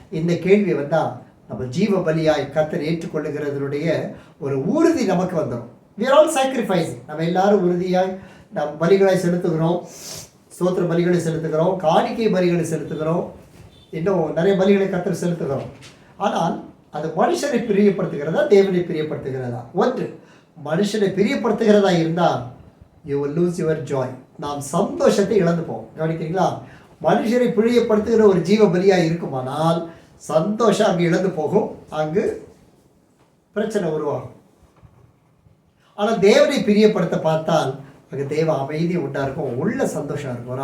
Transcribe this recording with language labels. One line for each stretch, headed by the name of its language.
Tamil: இந்த கேள்வி வந்தால் நம்ம ஜீவ பலியாய் கர்த்தர் ஏற்றுக்கொள்ளுகிறதுடைய ஒரு உறுதி நமக்கு வந்துடும்.
English: we are all sacrificing.
Tamil: நம்ம எல்லாரும் உறுதியாய் நம் பலிகளை செலுத்துகிறோம், ஸ்தோத்திர பலிகளை செலுத்துகிறோம், காணிக்கை பலிகளை செலுத்துகிறோம், இன்னும் நிறைய பலிகளை கர்த்தர் செலுத்துகிறோம். ஆனால் அது மனுஷனை பிரியப்படுத்துகிறதா தேவனை பிரியப்படுத்துகிறதா? ஒன்று மனுஷனை பிரியப்படுத்துகிறதா இருந்தால்
English: you will lose your joy.
Tamil: நாம் சந்தோஷத்தை இழந்து போவோம். கவனிக்கிறீங்களா? மனுஷரை பிரியப்படுத்துகிற ஒரு ஜீவ பலியாக இருக்குமானால் சந்தோஷம் அங்கு இழந்து போகும், அங்கு பிரச்சனை உருவாகும். ஆனால் தேவனை பிரியப்படுத்த பார்த்தால் அங்கே தேவ அமைதி உண்டா இருக்கும், உள்ள சந்தோஷம் இருக்கும்.